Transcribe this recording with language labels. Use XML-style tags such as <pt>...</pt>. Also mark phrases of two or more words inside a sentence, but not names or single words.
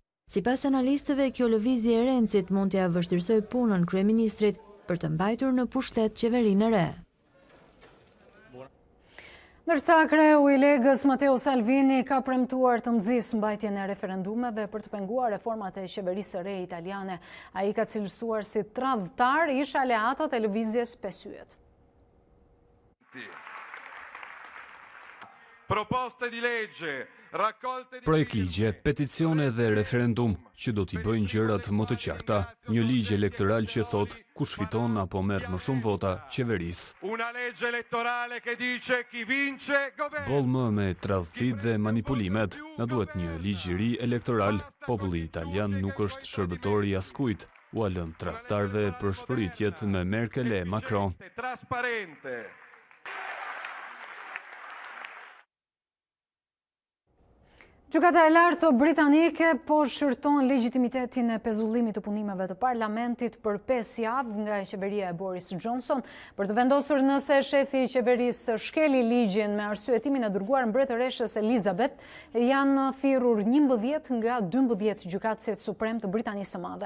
<sq>Sipas analistëve, kjo lëvizje e Renzit mund t'ia vështirësojë punën kryeministrit për të mbajtur në pushtet qeverinë e re. Ndërsa kreu i Legës Matteo Salvini ka premtuar të nxjisë mbajtjen e referendumeve për të penguar reformat e qeverisë së re italiane, ai ka cilësuar si tradhtar ish aleatët e lëvizjes Pesë Yjet.</sq> <it>Proposte di legge, raccolte di</it> <sq>Projekt ligje, peticione dhe referendum që do t'i bëjnë gjërat më të qarta, një ligj elektoral që thot kush fiton apo merr më shumë vota qeverisë.</sq> <it>Una legge elettorale che dice chi vince governa.</it> <sq>Bollmë me tradhtit dhe manipulimet, na duhet një ligj i ri elektoral. Populli italian nuk është shërbëtor i askujt, u lëm tradhtarëve për shpëritjet me Merkel e Macron. Trasparente. Gjykata e lartë britanike po shërton legjitimitetin e pezullimit të punimeve të parlamentit për 5 javë nga qeveria e Boris Johnson për të vendosur nëse shefi i qeverisë shkeli ligjin me arsyetimin e dërguar mbretëreshës Elizabeth, janë thirrur 11 nga 12 gjykatësit suprem të Britanisë së Madhe.</sq>